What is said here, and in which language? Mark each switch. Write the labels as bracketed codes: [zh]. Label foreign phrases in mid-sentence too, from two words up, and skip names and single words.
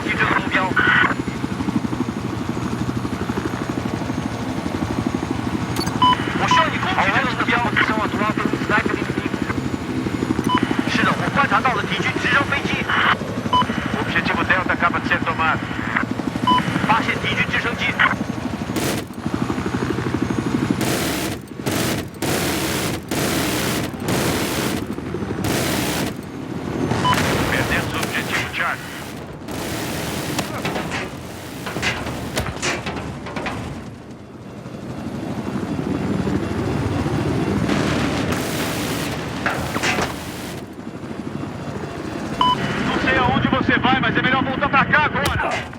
[pt] Título mundial. Ao menos na sua posição atual tem um sniper inimigo. [zh] 是的，我观察到了敌军直升飞机。 [pt] O objetivo Delta acaba de ser tomado. [zh] 发现敌军直升机。 [pt] Perdemos o objetivo Charlie. Não sei aonde você vai, mas é melhor voltar pra cá agora.